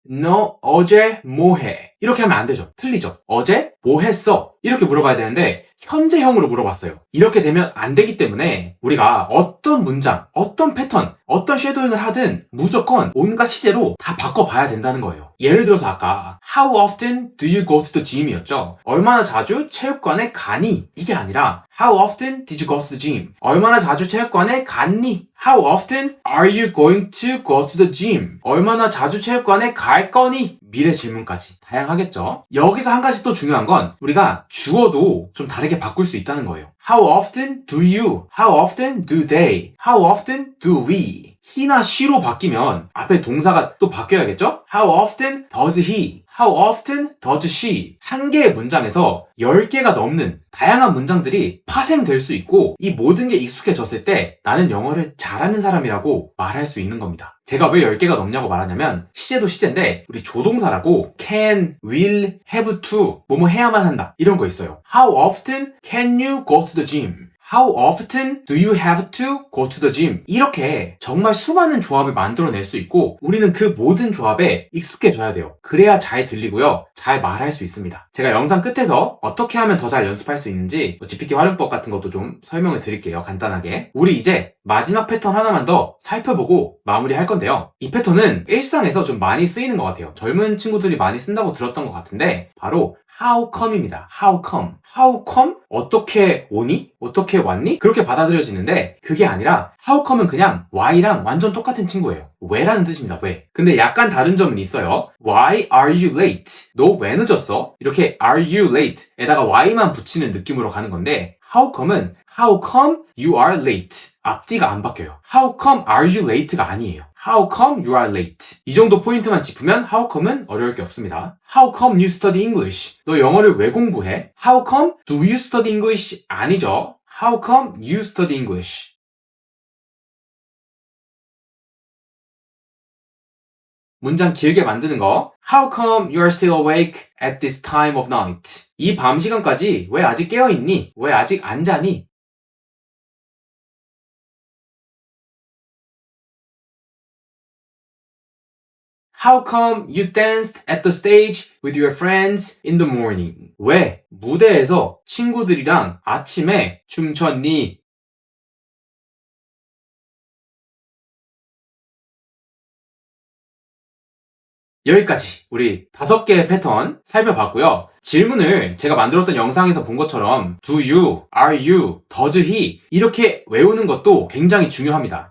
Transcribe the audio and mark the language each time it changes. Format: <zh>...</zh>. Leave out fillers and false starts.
<ko>너 어제 뭐 해? 이렇게 하면 안 되죠. 틀리죠. 어제 뭐 했어? 이렇게 물어봐야 되는데 현재형으로 물어봤어요. 이렇게 되면 안 되기 때문에 우리가 어떤 문장, 어떤 패턴, 어떤 쉐도잉을 하든 무조건 온갖 시제로 다 바꿔봐야 된다는 거예요. 예를 들어서 아까</ko> <en>How often do you go to the gym?</en> <ko>이었죠. 얼마나 자주 체육관에 가니? 이게 아니라</ko> <en>How often did you go to the gym?</en> <ko>얼마나 자주 체육관에 갔니?</ko> <en>How often are you going to go to the gym?</en> <ko>얼마나 자주 체육관에 갈 거니? 미래 질문까지 다양하겠죠. 여기서 한 가지 또 중요한 건 우리가 주어도 좀 다르게 바꿀 수 있다는 거예요.</ko> <en>How often do you? How often do they? How often do we?</en> <ko>he나 she로 바뀌면 앞에 동사가 또 바뀌어야겠죠?</ko> <en>How often does he? How often does she?</en> <ko>한 개의 문장에서 10개가 넘는 다양한 문장들이 파생될 수 있고 이 모든 게 익숙해졌을 때 나는 영어를 잘하는 사람이라고 말할 수 있는 겁니다. 제가 왜 10개가 넘냐고 말하냐면 시제도 시제인데 우리 조동사라고 can, will, have to 뭐뭐 해야만 한다 이런 거 있어요.</ko> <en>How often can you go to the gym? How often do you have to go to the gym?</en> <ko>이렇게 정말 수많은 조합을 만들어낼 수 있고 우리는 그 모든 조합에 익숙해져야 돼요. 그래야 잘 들리고요. 잘 말할 수 있습니다. 제가 영상 끝에서 어떻게 하면 더 잘 연습할 수 있는지 GPT 활용법 같은 것도 좀 설명을 드릴게요. 간단하게. 우리 이제 마지막 패턴 하나만 더 살펴보고 마무리할 건데요. 이 패턴은 일상에서 좀 많이 쓰이는 것 같아요. 젊은 친구들이 많이 쓴다고 들었던 것 같은데 바로 How come입니다.</ko> <en>How come? How come?</en> <ko>어떻게 오니? 어떻게 왔니? 그렇게 받아들여지는데 그게 아니라 How come은 그냥 why랑 완전 똑같은 친구예요. 왜라는 뜻입니다. 왜? 근데 약간 다른 점은 있어요.</ko> <en>Why are you late?</en> <ko>너 왜 늦었어? 이렇게 are you late? 에다가 why만 붙이는 느낌으로 가는 건데 How come은</ko> <en>How come you are late?</en> <ko>앞뒤가 안 바뀌어요.</ko> <en>How come are you late</en> <ko>가 아니에요.</ko> <en>How come you are late?</en> <ko>이 정도 포인트만 짚으면 How come은 어려울 게 없습니다.</ko> <en>How come you study English?</en> <ko>너 영어를 왜 공부해?</ko> <en>How come do you study English?</en> <ko>아니죠.</ko> <en>How come you study English?</en> <ko>문장 길게 만드는 거.</ko> <en>How come you are still awake at this time of night?</en> <ko>이 밤 시간까지 왜 아직 깨어있니? 왜 아직 안 자니?</ko> <en>How come you danced at the stage with your friends in the morning?</en> <ko>왜 무대에서 친구들이랑 아침에 춤췄니? 여기까지 우리 5개의 패턴 살펴봤고요. 질문을 제가 만들었던 영상에서 본 것처럼 do you, are you, does he 이렇게 외우는 것도 굉장히 중요합니다.</ko>